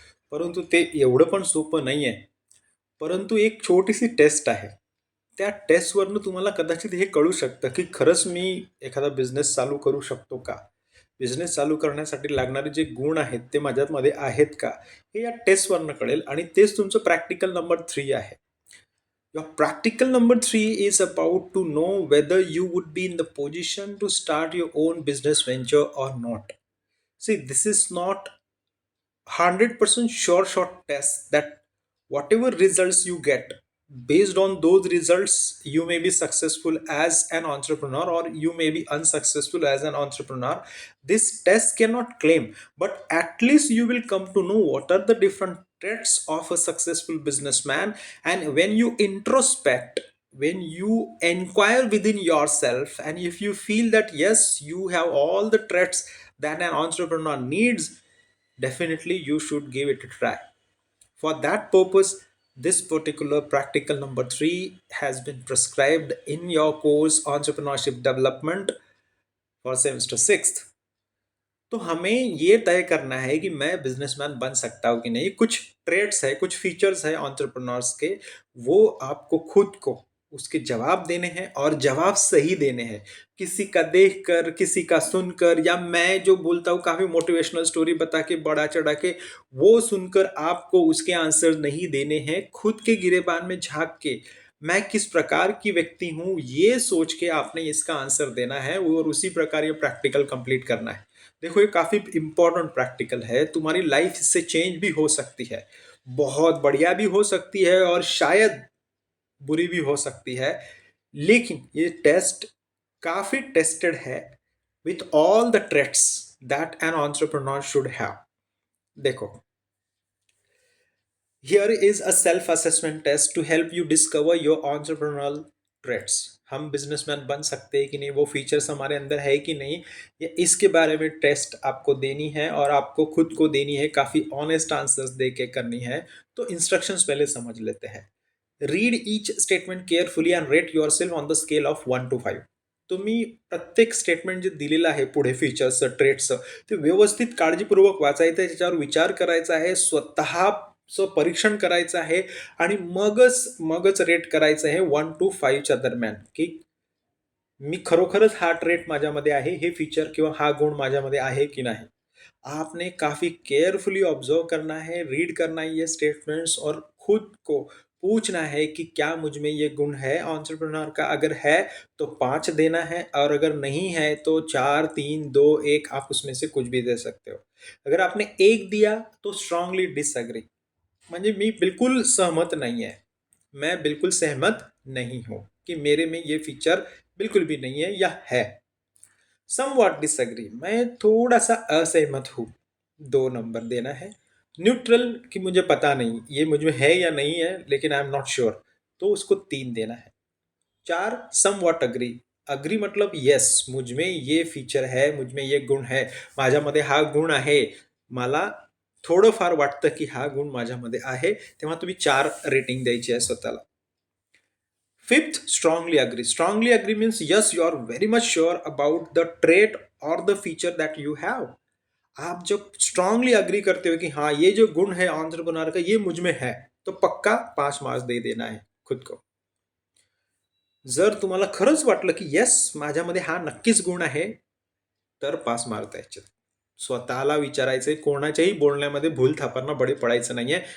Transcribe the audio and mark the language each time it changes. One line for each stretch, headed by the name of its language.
Marathi: परंतु ते एवढं पण सोपं नाही आहे. परंतु एक छोटीशी टेस्ट आहे. त्या टेस्टवरनं तुम्हाला कदाचित हे कळू शकतं की खरंच मी एखादा बिझनेस चालू करू शकतो का? बिझनेस चालू करण्यासाठी लागणारे जे गुण आहेत ते माझ्यामध्ये आहेत का? हे या टेस्टवरनं कळेल आणि तेच तुमचं प्रॅक्टिकल नंबर 3 आहे.
English: Your practical number three is about to know whether you would be in the position to start your own business venture or not. See, this is not 100% sure shot test that whatever results you get, based on those results, you may be successful as an entrepreneur or you may be unsuccessful as an entrepreneur. This test cannot claim, but at least you will come to know what are the different traits of a successful businessman. And when you introspect, when you inquire within yourself, and if you feel that yes, you have all the traits that an entrepreneur needs, definitely you should give it a try. For that purpose, this particular practical number 3 has been prescribed in your course Entrepreneurship Development for semester 6th.
Hindi: तो हमें ये तय करना है कि मैं businessman बन सकता हूँ कि नहीं. कुछ ट्रेड्स है, कुछ फीचर्स है एंटरप्रेन्योर्स के, वो आपको खुद को उसके जवाब देने हैं और जवाब सही देने हैं. किसी का देखकर, किसी का सुनकर, या मैं जो बोलता हूँ काफी मोटिवेशनल स्टोरी बता के बड़ा चढ़ा के वो सुनकर आपको उसके आंसर नहीं देने हैं. खुद के गिरेबान में झांक के मैं किस प्रकार की व्यक्ति हूँ ये सोच के आपने इसका आंसर देना है और उसी प्रकार ये प्रैक्टिकल कंप्लीट करना है. देखो ये काफी इंपॉर्टेंट प्रैक्टिकल है. तुम्हारी लाइफ इससे चेंज भी हो सकती है, बहुत बढ़िया भी हो सकती है और शायद बुरी भी हो सकती है. लेकिन ये टेस्ट काफी टेस्टेड है
English: With all the traits that an entrepreneur should have. देखो, here is a self assessment test to help you discover your entrepreneurial traits.
Hindi: हम बिजनेसमैन बन सकते हैं कि नहीं, वो फीचर्स हमारे अंदर है कि नहीं, ये इसके बारे में टेस्ट आपको देनी है और आपको खुद को देनी है. काफ़ी ऑनेस्ट आंसर्स दे के करनी है. तो इंस्ट्रक्शंस पहले समझ लेते हैं.
English: Read each statement carefully and rate yourself on the scale of 1 to 5.
Marathi: तुम्ही प्रत्येक स्टेटमेंट जे दिलेलं आहे पुढे फीचर्सचं, ट्रेट्सचं, ते व्यवस्थित काळजीपूर्वक वाचायचं आहे, त्याच्यावर विचार करायचा आहे, स्वतःचं परीक्षण करायचं आहे आणि मगच मगच रेट करायचं आहे 1 to 5च्या दरम्यान, की मी खरोखरच हा ट्रेट माझ्यामध्ये आहे, हे फीचर किंवा हा गुण माझ्यामध्ये आहे की नहीं.
Hindi: आपने काफ़ी केयरफुली ऑब्जर्व करना है, रीड करना है ये स्टेटमेंट्स और खुद को पूछना है कि क्या मुझ में ये गुण है एंटरप्रेन्योर का. अगर है तो 5 देना है और अगर नहीं है तो 4, 3, 2, 1 आप उसमें से कुछ भी दे सकते हो. अगर आपने 1 दिया तो स्ट्रांगली डिसएग्री,
Marathi: म्हणजे मी बिल्कुल सहमत नहीं है,
Hindi: मैं बिल्कुल सहमत नहीं हूँ कि मेरे में ये फीचर बिल्कुल भी नहीं है या है. समवॉट डिसएग्री, मैं थोड़ा सा असहमत हूँ, 2 नंबर देना है. न्यूट्रल कि मुझे पता नहीं ये मुझ में है या नहीं है लेकिन
English: I am not sure,
Hindi: तो उसको 3 देना है.
English: 4 somewhat agree.
Hindi: अग्री मतलब येस, मुझ में ये फीचर है, मुझ में ये गुण है,
Marathi: माझ्यामध्ये हा गुण आहे, मला थोडंफार वाटतं की हा गुण माझ्यामध्ये आहे, तेव्हा तुम्ही 4 रेटिंग द्यायची आहे स्वतःला.
English: Fifth, strongly agree. Strongly agree means yes, you are very much sure about the trait or the feature that you have.
Hindi: आप जब स्ट्रांगली अग्री करते हो कि हाँ ये जो गुण है एंटरप्रेन्योर का ये मुझ में है, तो पक्का 5 मार्क्स दे देना है खुद को.
Marathi: जर तुम्हाला खरंच वाटलं की येस माझ्यामध्ये हा नक्कीच गुण आहे, तर 5 मार्क द्यायचे. स्वतःला विचारायचे, कोणाच्याही बोलण्यामध्ये भूल थापांना बळी पडायचं नाहीये.